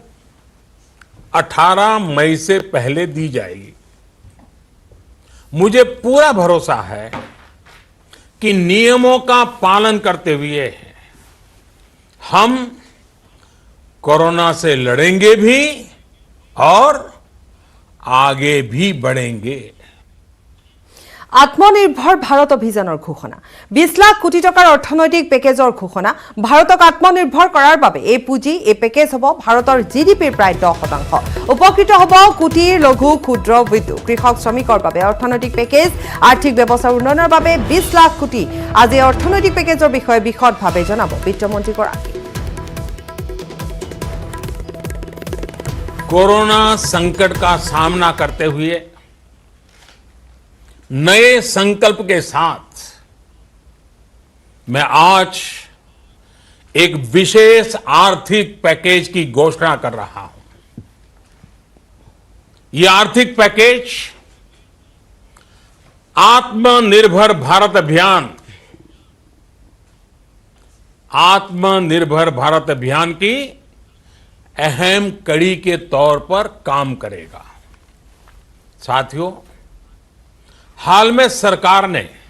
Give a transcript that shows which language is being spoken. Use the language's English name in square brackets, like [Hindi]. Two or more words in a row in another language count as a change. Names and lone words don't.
[Hindi] 18 मई से पहले दी जाएगी मुझे पूरा भरोसा है कि नियमों का पालन करते हुए हम कोरोना से लड़ेंगे भी और आगे भी बढ़ेंगे [Assamese] আত্মনিৰ্ভৰ ভাৰত অভিযানৰ ঘোষণা 20 লাখ কোটি টকাৰ অৰ্থনৈতিক পেকেজৰ ঘোষণা ভাৰতক আত্মনিৰ্ভৰ কৰাৰ বাবে এই পুঁজি এই পেকেজ হ'ব ভাৰতৰ জিডিপিৰ প্ৰায় 10% উপকৃত হ'ব কুটিৰ লঘু ক্ষুদ্ৰ উদ্যোগ কৃষক শ্ৰমিকৰ বাবে অৰ্থনৈতিক পেকেজ আৰ্থিক ব্যৱস্থা উন্নয়নৰ বাবে 20 লাখ কোটি আজি অৰ্থনৈতিক পেকেজৰ বিষয়ে বিশদভাৱে জনাব বিত্তমন্ত্ৰীগৰাকী [Hindi] कोरोना संकट का सामना करते हुए नए संकल्प के साथ मैं आज एक विशेष आर्थिक पैकेज की घोषणा कर रहा हूं यह आर्थिक पैकेज आत्मनिर्भर भारत अभियान की अहम कड़ी के तौर पर काम करेगा साथियों हाल में सरकार ने